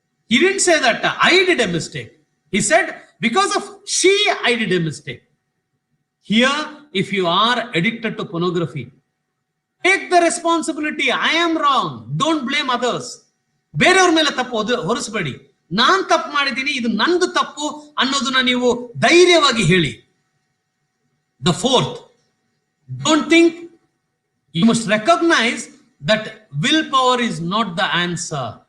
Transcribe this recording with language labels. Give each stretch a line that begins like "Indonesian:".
English: He didn't say that I did a mistake. He said because of she I did a mistake. Here, if you are addicted to pornography, take the responsibility. I am wrong. Don't blame others.
Kannada: ಬೇರೆಯವ್ರ ಮೇಲೆ ತಪ್ಪು ಹೊರಿಸಬೇಡಿ. ನಾನ್ ತಪ್ಪು ಮಾಡಿದ್ದೀನಿ, ಇದು ನಂದು ತಪ್ಪು ಅನ್ನೋದನ್ನ ನೀವು ಧೈರ್ಯವಾಗಿ ಹೇಳಿ.
English: The fourth, don't think, you must recognize that willpower is not the answer.